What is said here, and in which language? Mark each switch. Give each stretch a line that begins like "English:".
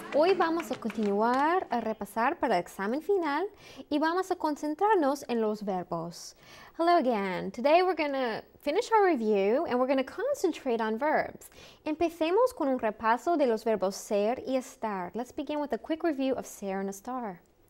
Spanish: Hoy vamos a continuar a repasar para el examen final y vamos a concentrarnos en los verbos.
English: Hello again. Today we're going to finish our review and we're going to concentrate on verbs.
Spanish: Empecemos con un repaso de los verbos ser y estar.
English: Let's begin with a quick review of ser and estar.